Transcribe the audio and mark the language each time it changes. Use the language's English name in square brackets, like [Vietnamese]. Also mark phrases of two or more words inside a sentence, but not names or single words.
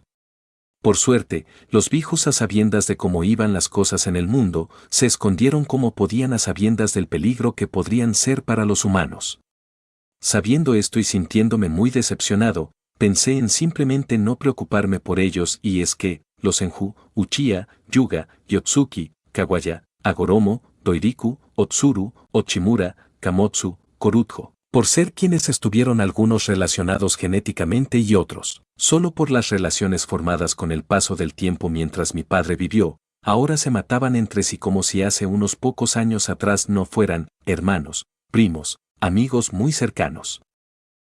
[Spanish] Por suerte, los viejos a sabiendas de cómo iban las cosas en el mundo, se escondieron como podían a sabiendas del peligro que podrían ser para los humanos. Sabiendo esto y sintiéndome muy decepcionado, pensé en simplemente no preocuparme por ellos y es que, los Senju, Uchiha, Yuga, Yotsuki, Kawaya, Agoromo, Doiriku, Otsuru, Ochimura, Kamotsu, Korutjo, por ser quienes estuvieron algunos relacionados genéticamente y otros, solo por las relaciones formadas con el paso del tiempo mientras mi padre vivió, ahora se mataban entre sí como si hace unos pocos años atrás no fueran hermanos, primos, amigos muy cercanos.